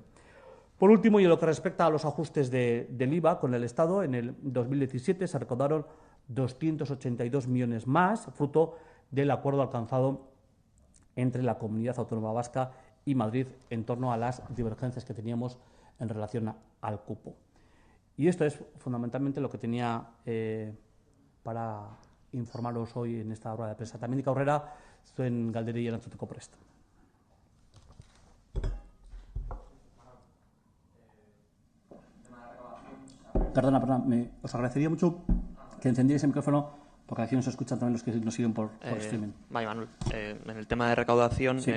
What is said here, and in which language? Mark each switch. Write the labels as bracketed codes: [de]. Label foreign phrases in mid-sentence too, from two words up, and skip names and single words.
[es] Por último, y en lo que respecta a los ajustes del IVA con el Estado, en el 2017 se recaudaron 282 millones más, fruto del acuerdo alcanzado entre la Comunidad Autónoma Vasca y Madrid en torno a las divergencias que teníamos en relación al cupo. Y esto es fundamentalmente lo que tenía para informaros hoy en esta rueda de prensa. [eu] También aurrera zuen galderei erantzuteko prest. [es] Perdona, os agradecería mucho que encendierais el micrófono, porque aquí nos escuchan también los que nos siguen por streaming. Vale, Manuel. En el tema de recaudación, Sí.